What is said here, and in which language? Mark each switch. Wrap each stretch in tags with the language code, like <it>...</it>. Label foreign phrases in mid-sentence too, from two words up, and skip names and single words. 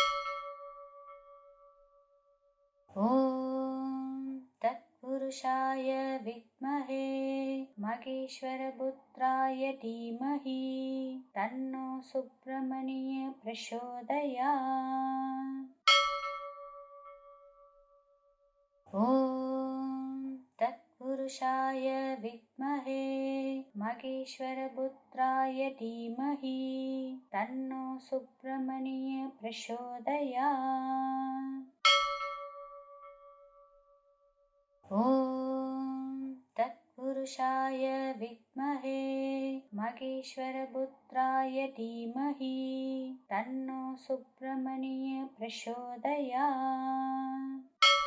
<sa>ॐ तत्पुरुषाय विद्महे महेश्वरपुत्राय धीमहि तन्नो सुब्रह्मण्य प्रचोदयात्. ॐ तत् तत्पुरुषाय विद्महे महेश्वरपुत्राय धीमहि तन्नो सुब्रह्मण्य प्रचोदयात्। ॐ तत्पुरुषाय विद्महे महेश्वरपुत्राय धीमहि तन्नो सुब्रह्मण्य प्रचोदयात्।</sa>